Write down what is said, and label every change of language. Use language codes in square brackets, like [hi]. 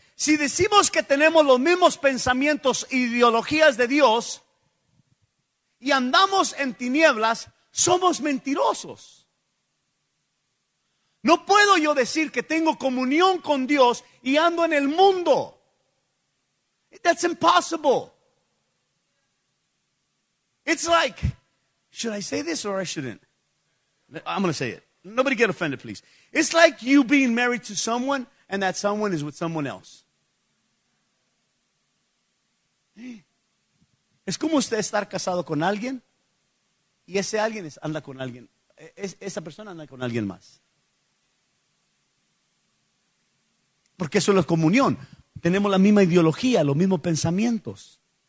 [es] Si decimos que tenemos los mismos pensamientos e ideologías de Dios y andamos en tinieblas, somos mentirosos. No puedo yo decir que tengo comunión con Dios y ando en el mundo. [en] That's impossible. It's like, should I say this or I shouldn't? I'm going to say it. Nobody get offended, please. It's like you being married to someone and that someone is with someone else. [es] Es como usted estar casado con alguien y ese alguien anda con alguien. Esa persona anda con alguien más. Porque eso es comunión. Tenemos la misma ideología, los mismos pensamientos.